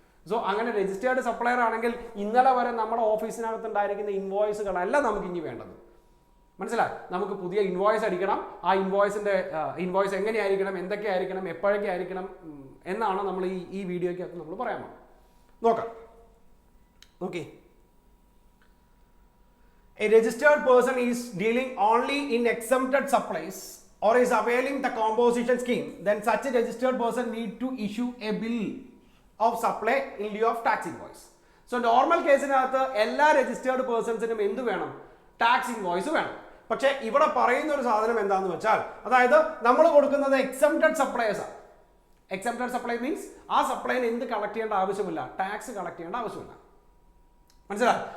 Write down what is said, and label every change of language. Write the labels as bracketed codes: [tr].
[ml] So അങ്ങനെ registered supplier ആണെങ്കിൽ ഇന്നലെ വരെ നമ്മുടെ ഓഫീസിനകത്ത് ഉണ്ടായിരിക്കുന്ന ഇൻവോയ്സുകളല്ല നമുക്ക് ഇനി വേണ്ടത്. മനസ്സിലായി? നമുക്ക് പുതിയ ഇൻവോയ്സ് അടിക്കണം. ആ ഇൻവോയ്സ് എങ്ങനെയായിരിക്കണം, എന്തൊക്കെ ആയിരിക്കണം, എപ്പോഴൊക്കെ ആയിരിക്കണം എന്നാണ് നമ്മൾ ഈ വീഡിയോയ്ക്കകത്ത് നമ്മൾ പറയാൻ നോക്കാം. [en] Okay, a registered person is dealing only in exempted supplies or is availing the composition scheme, then such a registered person need to issue a bill of supply in lieu of tax invoice. [ml] So normal കേസിനകത്ത് എല്ലാ registered പേഴ്സൺസിനും എന്ത് വേണം? Tax invoice വേണം. പക്ഷേ ഇവിടെ പറയുന്ന ഒരു സാധനം എന്താന്ന് വെച്ചാൽ, അതായത് നമ്മൾ കൊടുക്കുന്നത് എക്സംപ്റ്റഡ് സപ്ലൈസ് ആണ്. എക്സംപ്റ്റഡ് സപ്ലൈ മീൻസ് ആ സപ്ലൈന് എന്ത് കളക്ട് ചെയ്യേണ്ട ആവശ്യമില്ല, ടാക്സ് കളക്ട് ചെയ്യേണ്ട ആവശ്യമില്ല. മനസ്സിലായി?